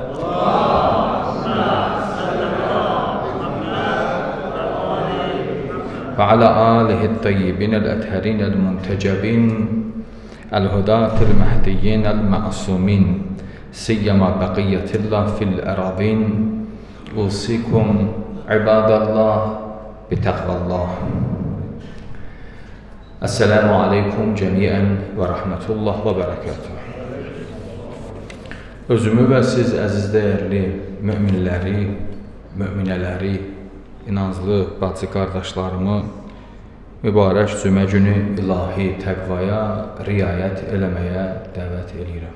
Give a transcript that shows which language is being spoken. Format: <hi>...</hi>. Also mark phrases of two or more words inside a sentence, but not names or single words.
<ar>وعلى آله الطيبين الأطهرين المنتجبين الهداة المهديين المعصومين سيما بقية الله في الأراضين أوصيكم عباد الله بتقوى الله. السلام عليكم جميعا ورحمة الله وبركاته.</ar> <az>Özümü və siz əziz dəyərli müminləri, müminələri, inanclı bacı qardaşlarımı mübarək cümə günü ilahi təqvaya riayət eləməyə dəvət edirəm.</az>